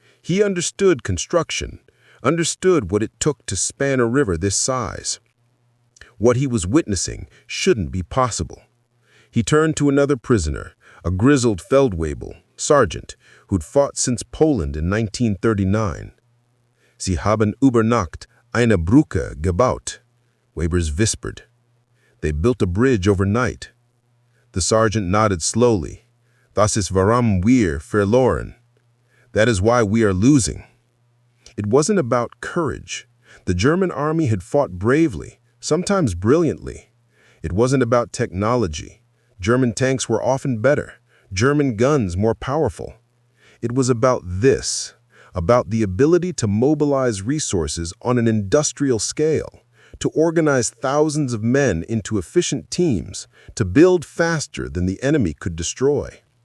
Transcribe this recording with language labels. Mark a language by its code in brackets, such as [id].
[en] He understood construction, understood what it took to span a river this size. What he was witnessing shouldn't be possible. He turned to another prisoner, a grizzled Feldwebel, sergeant, who'd fought since Poland in 1939. [de] Sie haben über Nacht eine Brücke gebaut, [en] Webers whispered. They built a bridge overnight. The sergeant nodded slowly. [de] Das ist warum wir verloren. [en] That is why we are losing. It wasn't about courage. The German army had fought bravely, sometimes brilliantly. It wasn't about technology. German tanks were often better, German guns more powerful. It was about this, about the ability to mobilize resources on an industrial scale, to organize thousands of men into efficient teams, to build faster than the enemy could destroy.